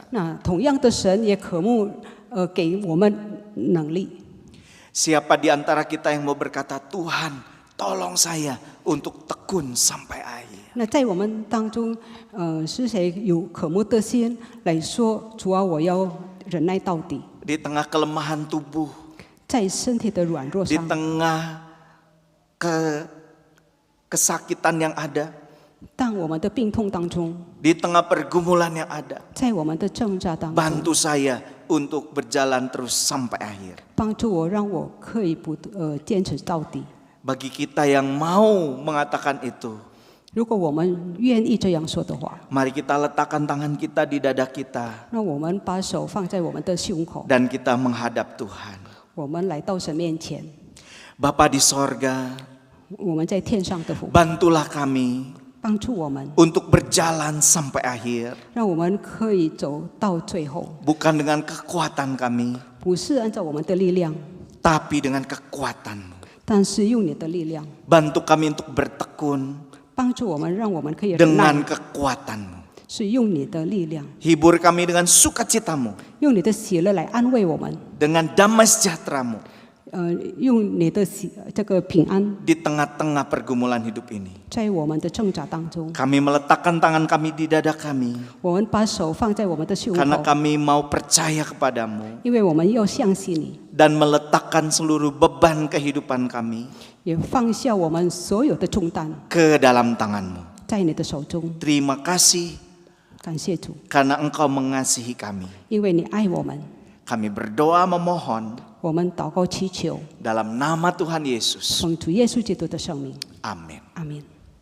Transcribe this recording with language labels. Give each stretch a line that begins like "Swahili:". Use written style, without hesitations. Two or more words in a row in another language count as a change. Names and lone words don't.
Chinese: 那同样的神也渴慕给我们能力。
Indonesian: Siapa di antara kita yang mau berkata, Tuhan tolong saya untuk tekun sampai akhir.
Chinese: 那在我们当中，是谁有渴慕的心来说，主啊，我要忍耐到底，
Indonesian: Di tengah kelemahan tubuh,
Chinese: 在身体的软弱
Indonesian: di
Chinese: 上，
Indonesian: tengah kesakitan yang ada,
Chinese: 当我们的病痛当中，
Indonesian: di tengah pergumulan yang ada,
Chinese: 在我们的挣扎当中，
Indonesian: bantu saya untuk berjalan terus sampai akhir.
Chinese: 帮助我，让我可以坚持到底。
Indonesian: Bagi kita yang mau mengatakan itu,
Chinese: 如果我们愿意这样说的话，
Indonesian: mari kita letakkan tangan kita di dada kita
Chinese: 那我们把手放在我们的胸口，
Indonesian: dan kita menghadap Tuhan.
Chinese: 我们来到神面前。
Indonesian: Bapa di sorga,
Chinese: 我们在天上的父，
Indonesian: bantulah kami
Chinese: 帮助我们，
Indonesian: untuk berjalan sampai akhir.
Chinese: 让我们可以走到最后，
Indonesian: Bukan dengan kekuatan kami,
Chinese: 不是按照我们的力量，
Indonesian: tapi dengan kekuatan-Mu.
Chinese: 但是用你的力量
Indonesian: Bantu kami untuk bertekun
Chinese: 帮助我们，让我们可以忍耐，
Indonesian: dengan kekuatan-Mu.
Chinese: 是用你的力量，
Indonesian: Hibur kami dengan sukacita-Mu,
Chinese: 用你的喜乐来安慰我们，
Indonesian: dengan damai sejahtera-Mu
Chinese: 用你的这个平安，
Indonesian: di tengah-tengah pergumulan hidup ini.
Chinese: 在我们的挣扎当中，
Indonesian: Kami meletakkan tangan kami di dada kami
Chinese: 我们把手放在我们的胸
Indonesian: karena
Chinese: 口，
Indonesian: kami mau percaya kepadamu
Chinese: 因为我们要相信你，
Indonesian: dan meletakkan seluruh beban kehidupan kami
Chinese: 也放下我们所有的重担
Indonesian: ke dalam tangan-Mu.
Chinese: 在你的手中。
Indonesian: Terima kasih
Chinese: 感谢主，
Indonesian: karena Engkau mengasihi kami.
Chinese: 因为你爱我们，
Indonesian: Kami berdoa memohon
Chinese: 我们祷告祈求，
Indonesian: dalam nama Tuhan Yesus.
Chinese: 奉主耶稣基督的圣名，
Indonesian: Amin.
Chinese: 阿门。